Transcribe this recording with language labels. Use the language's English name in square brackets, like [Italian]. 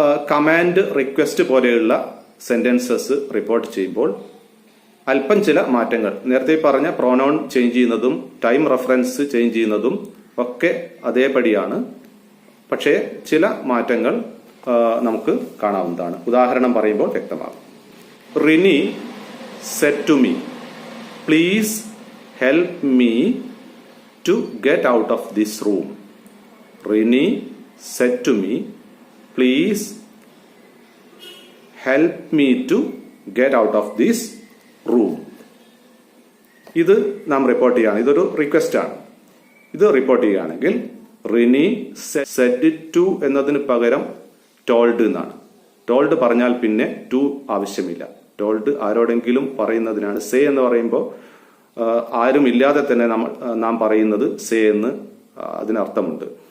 [Malayalam] Command, request പോലെയുള്ള sentences report ചെയ്യുമ്പോൾ അല്പം ചില മാറ്റങ്ങൾ, നേരത്തെ പറഞ്ഞ പ്രോനൗൺ ചേഞ്ച് ചെയ്യുന്നതും ടൈം റെഫറൻസ് ചേഞ്ച് ചെയ്യുന്നതും ഒക്കെ അതേപടിയാണ്. പക്ഷേ ചില മാറ്റങ്ങൾ നമുക്ക് കാണാവുന്നതാണ്. ഉദാഹരണം പറയുമ്പോൾ വ്യക്തമാകും. [English] Rini said to me, please help me to get out of this room. Rini said to me, please help me to get out of this room. [Malayalam] ഇത് നാം റിപ്പോർട്ട് ചെയ്യുകയാണ്. ഇതൊരു റിക്വസ്റ്റ് ആണ്. ഇത് റിപ്പോർട്ട് ചെയ്യുകയാണെങ്കിൽ റിനി സെഡ് ടു എന്നതിന് പകരം ടോൾഡ് എന്നാണ്. ടോൾഡ് പറഞ്ഞാൽ പിന്നെ ടു ആവശ്യമില്ല. ടോൾഡ് ആരോടെങ്കിലും പറയുന്നതിനാണ്. സേ എന്ന് പറയുമ്പോൾ ആരും ഇല്ലാതെ തന്നെ നാം പറയുന്നത് സേ എന്ന് അതിനർത്ഥമുണ്ട്.